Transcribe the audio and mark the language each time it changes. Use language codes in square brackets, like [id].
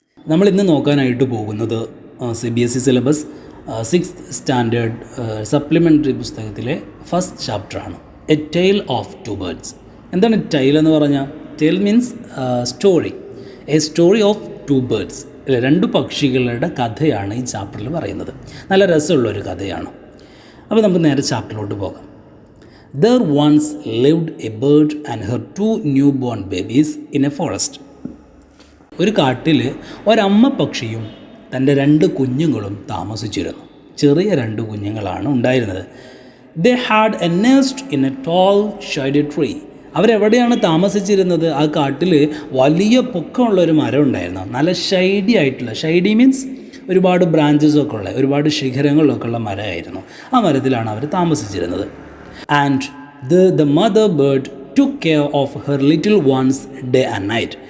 [ml] നമ്മളിന്ന് നോക്കാനായിട്ട് പോകുന്നത് CBSE syllabus 6th standard supplementary പുസ്തകത്തിലെ ഫസ്റ്റ് ചാപ്റ്ററാണ്, A tale of two birds. എന്താണ് ടെയിൽ എന്ന് പറഞ്ഞാൽ? [en] Tale means story, a story of two birds. [ml] അല്ലെ, രണ്ട് പക്ഷികളുടെ കഥയാണ് ഈ ചാപ്റ്ററിൽ പറയുന്നത്. നല്ല രസമുള്ളൊരു കഥയാണ്. അപ്പോൾ നമുക്ക് നേരെ ചാപ്റ്ററിലോട്ട് പോകാം. [en] There once lived a bird and her two newborn babies in a forest. [ml] ഒരു കാട്ടിൽ ഒരമ്മ പക്ഷിയും തൻ്റെ രണ്ട് കുഞ്ഞുങ്ങളും താമസിച്ചിരുന്നു. ചെറിയ രണ്ട് കുഞ്ഞുങ്ങളാണ് ഉണ്ടായിരുന്നത്. [en] They had a nest in a tall shady tree. [ml] അവരെവിടെയാണ് താമസിച്ചിരുന്നത്? ആ കാട്ടിൽ വലിയ പൊക്കമുള്ളൊരു മരം ഉണ്ടായിരുന്നു. നല്ല ഷൈഡി ആയിട്ടുള്ള, ഷൈഡി മീൻസ് ഒരുപാട് ബ്രാഞ്ചസൊക്കെ ഉള്ള, ഒരുപാട് ശിഖരങ്ങളൊക്കെ ഉള്ള മരമായിരുന്നു. ആ മരത്തിലാണ് അവർ താമസിച്ചിരുന്നത്. [en] And the mother bird took care of her little ones day and night.